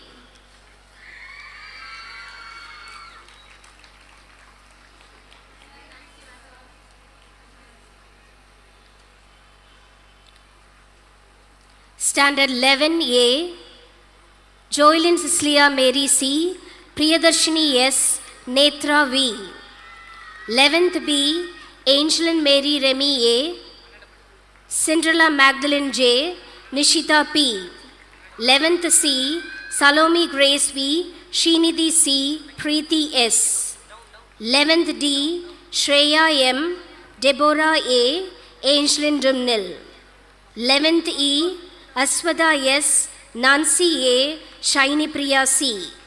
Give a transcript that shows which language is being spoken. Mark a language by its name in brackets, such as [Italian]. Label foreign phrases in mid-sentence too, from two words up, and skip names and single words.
[English] Standard 11A, Joylyn Cecilia Mary C, Priyadarshini S, Netra V. 11th B, Angelin Mary Remy A, Cinderella Magdalene J, Nishita P. 11th C, Salome Grace V, Srinidhi C, Preeti S. 11th D, Shreya M, Deborah A, Angelin Dumnil. 11th E, Aswada S, Nancy A, Shiny Priya C.